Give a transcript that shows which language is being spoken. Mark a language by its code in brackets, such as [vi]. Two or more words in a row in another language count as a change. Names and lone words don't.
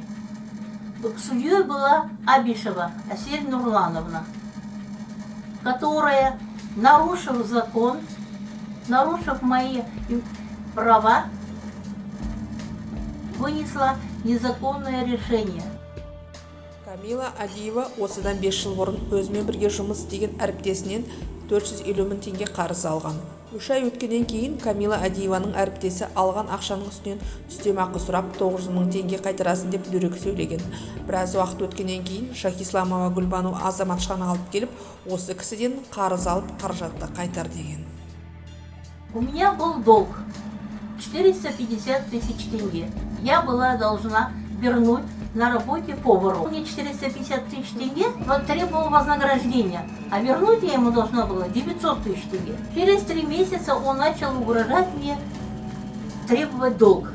[ru] Судьей была Абишева Асель Нурлановна, которая, нарушив закон, нарушив мои права, вынесла незаконное решение. [kk] Камила Адиева осыдан 5 жыл бұрын өзімен бірге жұмыс істеген әріптесінен 450 мың теңге қарыз алған. 3 ай өткеннен кейін Камила Адиеваның әріптесі алған ақшаның үстінен үстемақы сұрап 900 мың теңге қайтарасын деп дөрекі сөйлеген. Біраз уақыт өткеннен кейін Шахисламова Гүлбану азаматшаны алып келіп, осы кісіден қарыз алып қаражатты қайтар деген. [ru] У меня был долг 450 тысяч тенге. Я была должна вернуть на работе повару. Мне 450 тысяч тенге, он требовал вознаграждения, а вернуть я ему должна была 900 тысяч тенге. Через 3 месяца он начал угрожать мне, требовать долг.